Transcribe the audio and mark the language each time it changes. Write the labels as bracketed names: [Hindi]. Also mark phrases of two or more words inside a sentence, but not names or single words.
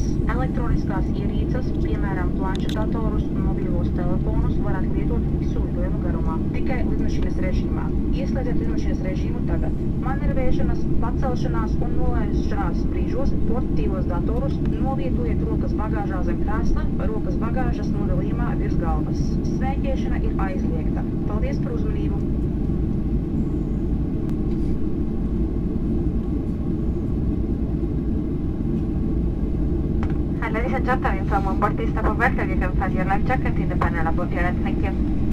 [Latvian] Elektroniskās ierīces, piemēram planšetatorus un mobīlos telefonus, varat lietot visu lidojuma garumā, tikai lidmašīnas režīmā. Ieslēdziet lidmašīnas režīmu tagad. Manevrēšanas, pacelšanās un nolaišanās brīžos portatīvos datorus novietojiet rokas bagāžā zem krēsla vai rokas bagāžas nodalījumā virs galvas. Smēķēšana ir aizliegta. Paldies par uzmanību! [English] Ladies and gentlemen, from on board this type of vessel, you can find your life jacket in the panel above your head. Thank you.